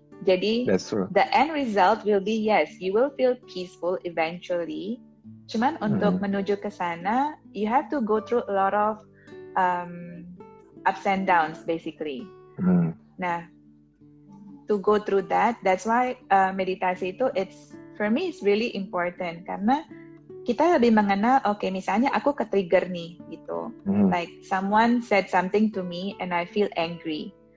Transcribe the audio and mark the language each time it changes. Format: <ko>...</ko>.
<en>Jadi, the end result will be, yes, you will feel peaceful eventually.</en> <id>Cuman untuk menuju ke sana,</id> <en>you have to go through a lot of ups and downs, basically. Nah, to go through that, that's why meditasi itu, for me, it's really important.</en> <id>Karena kita lebih mengenal, misalnya aku ke-trigger nih, gitu.</id> <en>Like, someone said something to me and I feel angry.</en>